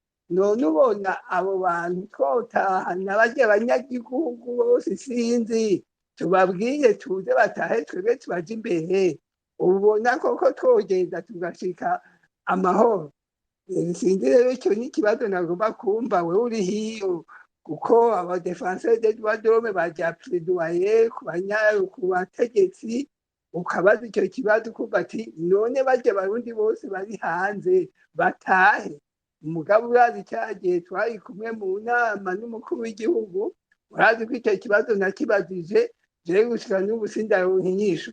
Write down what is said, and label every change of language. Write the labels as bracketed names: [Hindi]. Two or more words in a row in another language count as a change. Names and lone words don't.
[Rundi] none ubona abo bantu twotahana barya abanyagihugu bose sinzi tubabwiye tuze batahe twebwe tubaje imbere ubona koko twogenda tugashika amahoro. Sinzi rero icyo ni ikibazo nagomba kumva wewe uri hiyo kuko aba [French] defenseur des droits de l'homme [Rundi] bajya plaidoyer ku bategetsi ukabaza icyo kibazo kuva ati none barya barundi bose bari hanze batahe. Umugabo urazi cyagiye twari kumwe mu nama n'umukuru w'igihugu urazi ko icyo kibazo nakibajije jewe gushika n'ubu sindaronka inyishu.